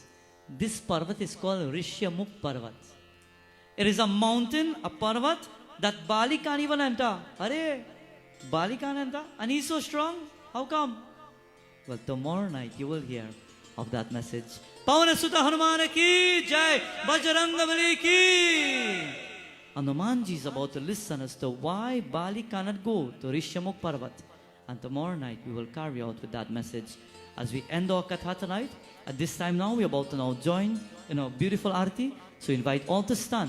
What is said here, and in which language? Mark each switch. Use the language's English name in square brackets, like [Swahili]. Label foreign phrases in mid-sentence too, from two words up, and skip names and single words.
[English] This Parvat is called Rishyamukh Parvat. It is a mountain, a Parvat, that Bali can't even enter. Arey, Bali can't enter? And he's so strong? How come? Well, tomorrow night you will hear of that message. [Hindi] Pavan Sutta Hanuman ki jai, Bajrangabali ki. [English] Hanumanji is about to listen as to why Bali cannot go to Rishyamukh Parvat. And tomorrow night we will carry out with that message. As we end our Katha tonight, at this time now, we're about to now join in a beautiful Aarti. So invite all to stand.